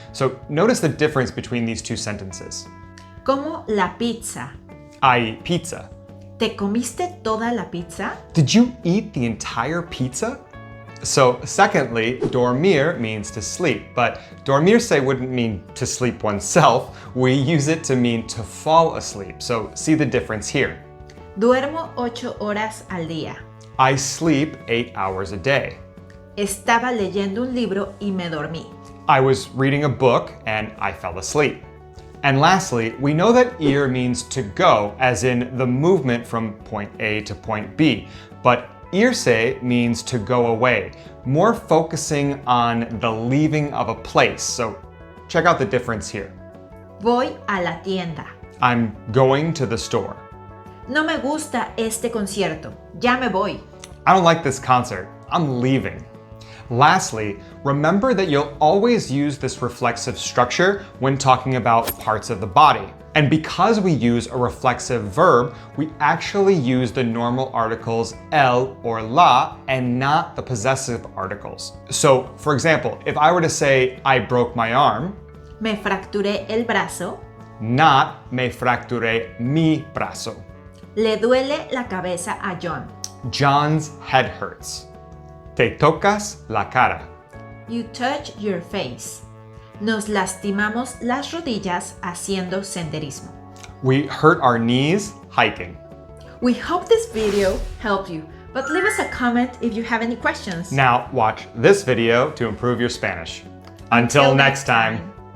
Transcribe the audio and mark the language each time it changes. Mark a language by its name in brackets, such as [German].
[English] So notice the difference between these two sentences. [Spanish] Como la pizza. [English] I eat pizza. [Spanish] ¿Te comiste toda la pizza? [English] Did you eat the entire pizza? So secondly, dormir means to sleep, but dormirse wouldn't mean to sleep oneself. We use it to mean to fall asleep. So see the difference here. [Spanish] Duermo 8 horas al día. [English] I sleep 8 hours a day. [Spanish] Estaba leyendo un libro y me dormí. [English] I was reading a book and I fell asleep. And lastly, we know that ir means to go, as in the movement from point A to point B. But irse means to go away, more focusing on the leaving of a place. So check out the difference here. [Spanish] Voy a la tienda. [English] I'm going to the store. [Spanish] No me gusta este concierto. Ya me voy. [English] I don't like this concert. I'm leaving. Lastly, remember that you'll always use this reflexive structure when talking about parts of the body. And because we use a reflexive verb, we actually use the normal articles el or la and not the possessive articles. So, for example, if I were to say, I broke my arm, [Spanish] Me fracturé el brazo. not me fracturé mi brazo. Le duele la cabeza a John. [English] John's head hurts. [Spanish] Te tocas la cara. [English] You touch your face. [Spanish] Nos lastimamos las rodillas haciendo senderismo. [English] We hurt our knees hiking. We hope this video helped you, but leave us a comment if you have any questions. Now watch this video to improve your Spanish. Until next time.